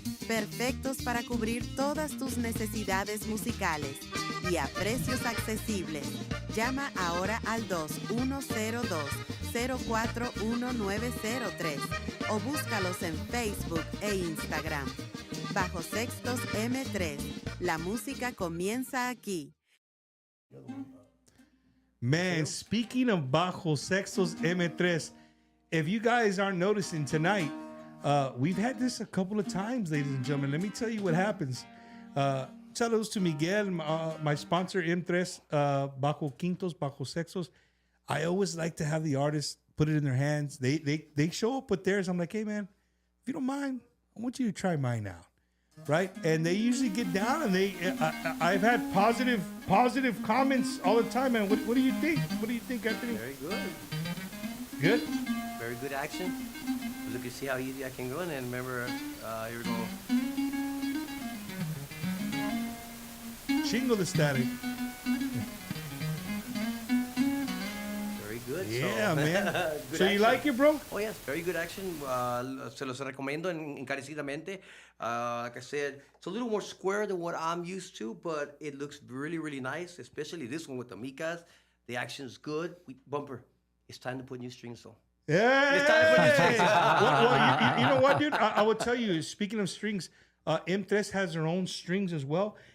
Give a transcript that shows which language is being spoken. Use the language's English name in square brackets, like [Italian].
[Spanish] Perfectos para cubrir todas tus necesidades musicales y a precios accesibles. Llama ahora al 2102-041-903 o búscalos en Facebook e Instagram. Bajo Sextos M3. La música comienza aquí. [English] Man, speaking of Bajo Sextos M3, if you guys aren't noticing tonight, we've had this a couple of times, ladies and gentlemen. Let me tell you what happens. Saludos to Miguel, my sponsor, M3, Bajo Quintos, Bajo Sextos. I always like to have the artists put it in their hands. They show up with theirs. I'm like, hey, man, if you don't mind, I want you to try mine out. Right? And they usually get down and I've had positive comments all the time, man. What do you think? What do you think, Anthony? Very good. Good? Very good action. Look and see how easy I can go. And then remember, here we go. Chingo the static. Very good. Yeah, so, man. good So you action. like it, bro? Oh, yes. Very good action. [Spanish] Se los recomiendo encarecidamente. [English] Like I said, it's a little more square than what I'm used to, but it looks really, really nice, especially this one with the micas. The action's good. Bumper, it's time to put new strings, though. Yeah. It's time to put new strings. Well, you know what, dude? I will tell you, speaking of strings, M3 has their own strings as well.